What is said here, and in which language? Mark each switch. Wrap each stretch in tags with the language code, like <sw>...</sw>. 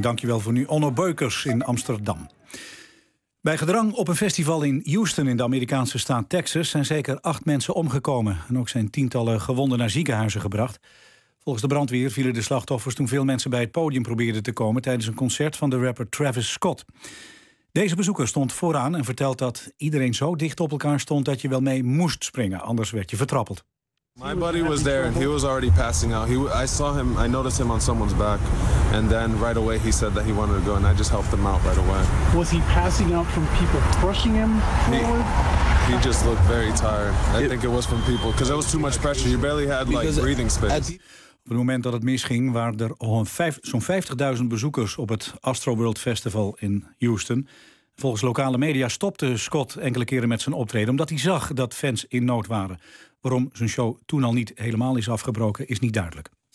<nl>Dankjewel voor nu, Onno Beukers in Amsterdam. Bij gedrang op een festival in Houston in de Amerikaanse staat Texas zijn zeker 8 mensen omgekomen en ook zijn tientallen gewonden naar ziekenhuizen gebracht. Volgens de brandweer vielen de slachtoffers toen veel mensen bij het podium probeerden te komen tijdens een concert van de rapper Travis Scott. Deze bezoeker stond vooraan en vertelt dat iedereen zo dicht op elkaar stond dat je wel mee moest springen, anders werd je vertrappeld.</nl> <en>My buddy was there. He was already passing out. I saw him. I noticed him on someone's back, and then right away he said that he wanted to go, and I just helped him out right away. Was he passing out from people crushing him forward? He just looked very tired. I think it was from people because it was too much pressure. You barely had like breathing space.</en> <nl>Op het moment dat het misging waren er zo'n 50.000 bezoekers op het Astroworld Festival in Houston. Volgens lokale media stopte Scott enkele keren met zijn optreden omdat hij zag dat fans in nood waren. Waarom zijn show toen al niet helemaal is afgebroken, is niet duidelijk.</nl>